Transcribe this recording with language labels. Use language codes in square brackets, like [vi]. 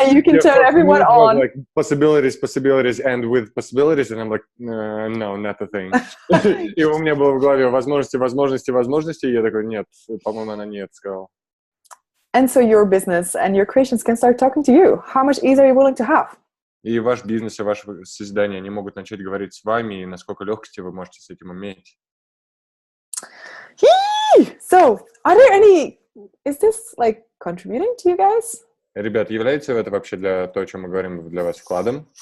[en] and you can turn everyone on. Like possibilities, and with possibilities, and I'm like, no, not a thing. [ru] И у меня было в голове возможности, и я такой, нет, по-моему, она нет сказала. [en] And so your business and your creations can start talking to you. How much ease are you willing to have? [ru] И ваш бизнес и ваше создание, они могут начать говорить с вами, и насколько легкости вы можете с этим иметь. [en] So, is this like contributing to you guys? [ru] Ребят, является это вообще для того, о чем мы говорим, для вас вкладом?